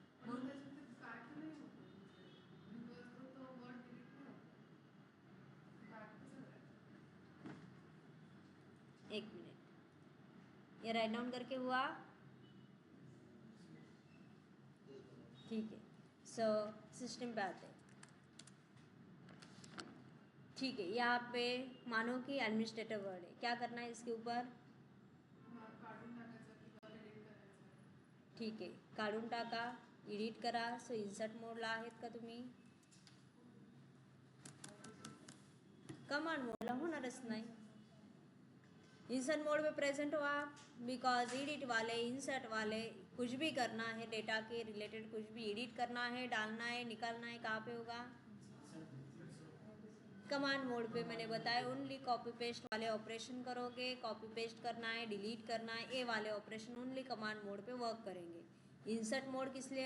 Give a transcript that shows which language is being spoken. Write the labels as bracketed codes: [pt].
[mr] पण त्याच्यामध्ये बॅक नाही होत म्हणजे तो वर्ड डिलीट नाही होत. बॅक कसं करायचं? [hi] एक मिनट, ये राइट डाउन करके हुआ? ठीक है, सो सिस्टम पे आते हैं. ठीक है, यहाँ पे मानो कि एडमिनिस्ट्रेटर वर्ड है, क्या करना है इसके ऊपर? [mr] काढून टाकायचं किंवा डिलीट करायचं. ठीक आहे, काढून टाका, एडिट करा. सो इन्सर्ट मोडला आहेत का तुम्ही? कमांड मोडला होणारच नाही. [hi] इंसर्ट मोड में प्रेजेंट हुआ बिकॉज एडिट वाले, इंसर्ट वाले कुछ भी करना है, डेटा के रिलेटेड कुछ भी एडिट करना है, डालना है, निकालना है, कहाँ पे होगा? कमांड मोड पे. मैंने बताया ओनली कॉपी पेस्ट वाले ऑपरेशन करोगे, कॉपी पेस्ट करना है, डिलीट करना है, ये वाले ऑपरेशन ओनली कमांड मोड पे वर्क करेंगे. इंसर्ट मोड किस लिए?